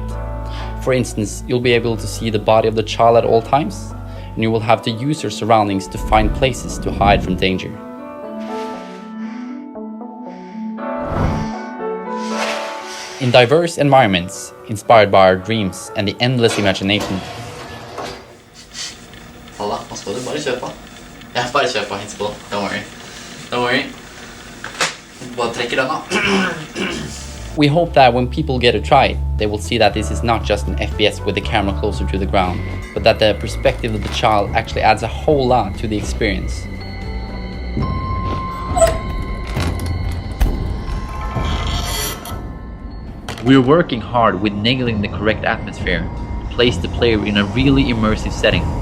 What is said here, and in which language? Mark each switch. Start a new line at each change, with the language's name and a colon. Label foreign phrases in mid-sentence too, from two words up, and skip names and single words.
English: For instance, you'll be able to see the body of the child at all times, and you will have to use your surroundings to find places to hide from danger. In diverse environments, inspired by our dreams and the endless imagination.
Norwegian: Halla, nå skal du bare kjøre på. Jeg bare kjør på, hits på.
English: Don't worry. Don't worry.
Norwegian: Bare trekker den av.
English: We hope that when people get to try it, they will see that this is not just an FPS with the camera closer to the ground, but that the perspective of the child actually adds a whole lot to the experience. We're working hard with nailing the correct atmosphere to place the player in a really immersive setting.